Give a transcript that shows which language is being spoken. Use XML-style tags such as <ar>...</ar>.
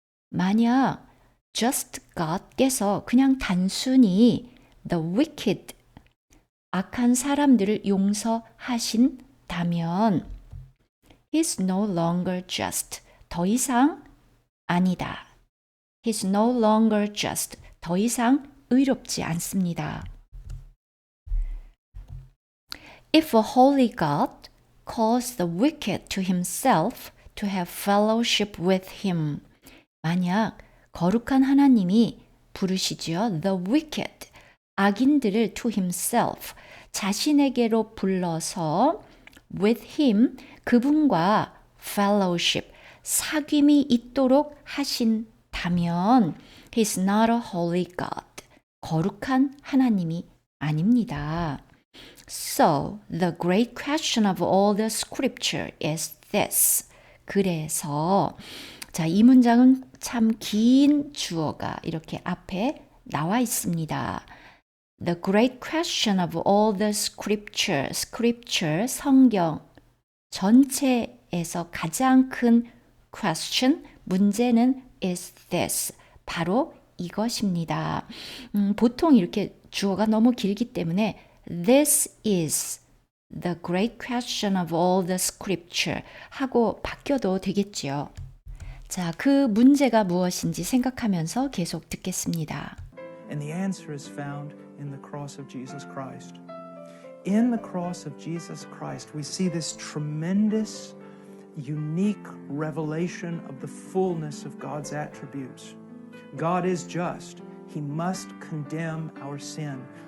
<ko>만약 just God께서 그냥 단순히</ko> <en>the wicked,</en> <ko>악한 사람들을 용서하신다면</ko> <en>He's no longer just,</en> <ko>더 이상 아니다.</ko> <en>He's no longer just,</en> <ko>더 이상 의롭지 않습니다.</ko> <en>If a holy God calls the wicked to himself to have fellowship with him,</en> <ko>만약 거룩한 하나님이 부르시지요.</ko> <en>The wicked,</en> <ko>악인들을 to himself, 자신에게로 불러서 with him, 그분과 fellowship, 사귐이 있도록 하신다면</ko> <en>He's not a holy God,</en> <ko>거룩한 하나님이 아닙니다.</ko> <en>So, the great question of all the scripture is this.</en> <ko>그래서 자, 이 문장은 참 긴 주어가 이렇게 앞에 나와 있습니다.</ko> <en>The great question of all the scripture, scripture,</en> <ko>성경 전체에서 가장 큰</ko> <en>question, 문제는 is this.</en> <ko>바로 이것입니다. 보통 이렇게 주어가 너무 길기 때문에</ko> <en>This is the great question of all the scripture</en> <ko>하고 바뀌어도 되겠지요. 자, 그 문제가 무엇인지 생각하면서 계속 듣겠습니다.</ko> <en>And the answer is found in the cross of Jesus Christ. In the cross of Jesus Christ, we see this tremendous, unique revelation of the fullness of God's attributes. God is just. He must condemn our sin.</en>